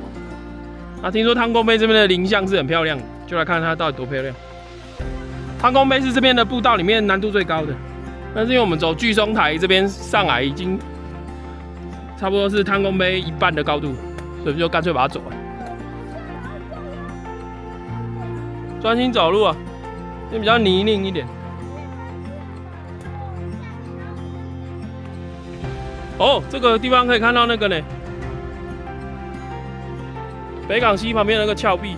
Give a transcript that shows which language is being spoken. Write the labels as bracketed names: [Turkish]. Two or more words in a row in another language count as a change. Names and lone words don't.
[Chinese] 啊，聽說湯公碑這邊的林相是很漂亮的，就來看它到底多漂亮。湯公碑是這邊的步道裡面難度最高的，但是因為我們走巨松台這邊上來已經差不多是湯公碑一半的高度，所以就乾脆把它走了。專心走路啊，因為比較泥濘一點。哦，這個地方可以看到那個呢，北港溪旁邊那個峭壁。